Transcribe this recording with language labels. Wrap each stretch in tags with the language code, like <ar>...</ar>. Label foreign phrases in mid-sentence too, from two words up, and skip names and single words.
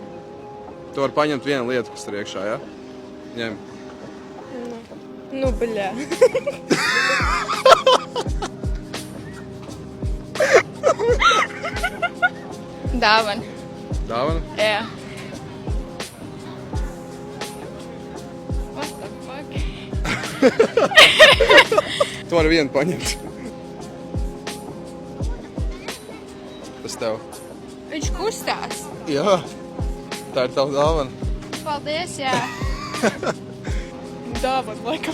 <lv>Tu vari paņemt vienu lietu, kas tur iekšā, ja? Ņem. Nu, bļā. Dāvana. Dāvana? Jā.</lv> <en>What the fuck?</en> <lv>Tu vari vienu paņemt. Tas tev. Viņš kustās. Jā. Tā ir tava dāvana. Paldies, jā. Dāvana, laikam.</lv>